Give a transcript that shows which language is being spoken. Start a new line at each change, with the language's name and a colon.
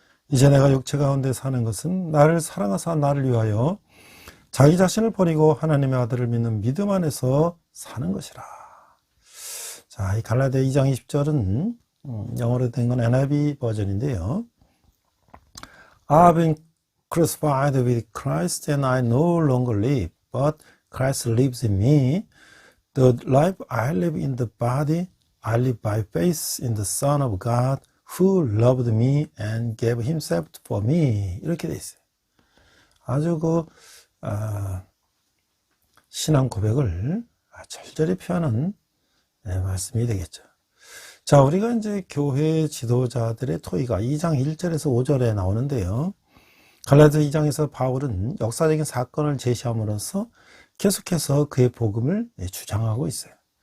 Korean: 이제 내가 육체 가운데 사는 것은 나를 사랑하사 나를 위하여 자기 자신을 버리고 하나님의 아들을 믿는 믿음 안에서 사는 것이라. 자, 이 갈라디아 2장 20절은 영어로 된 건 NIV 버전인데요.
English: I have been crucified with Christ and I no longer live, but Christ lives in me. The life I live in the body, I live by faith in the Son of God who loved me and gave himself for me.
Korean: 이렇게 돼 있어요. 아주 신앙 고백을 절절히 표하는 말씀이 되겠죠. 자, 우리가 이제 교회 지도자들의 토의가 2장 1절에서 5절에 나오는데요. 갈라디아 2장에서 바울은 역사적인 사건을 제시함으로써 계속해서 그의 복음을 주장하고 있어요.